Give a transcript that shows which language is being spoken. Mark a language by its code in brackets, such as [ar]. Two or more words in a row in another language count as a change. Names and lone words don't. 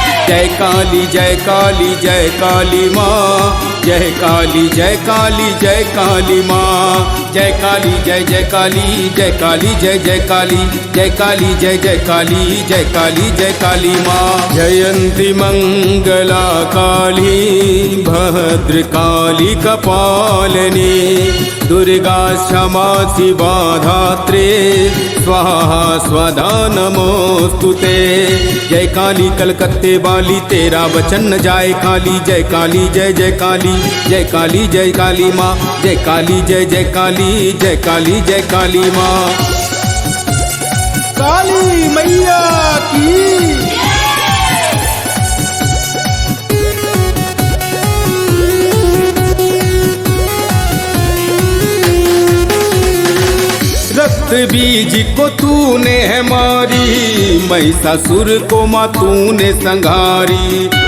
[hi] जय काली जय काली जय काली माँ, जय काली जय काली जय काली माँ, जय काली जय काली जय काली जय काली, जय काली जय काली जय काली जय काली माँ। [sa] जयंती मंगला काली भद्र काली कपालिनी, दुर्गा क्षमा शिवा धात्रे स्वाहा स्वधा नमोस्तुते। [hi] जय काली कलकत्ते वाली तेरा वचन न जाए खाली, जय काली जय काली जय काली जय काली माँ, जय काली जय काली जय काली जय काली माँ। काली मैया की रक्त बीज को तूने है मारी, महिषासुर को माँ तूने संघारी।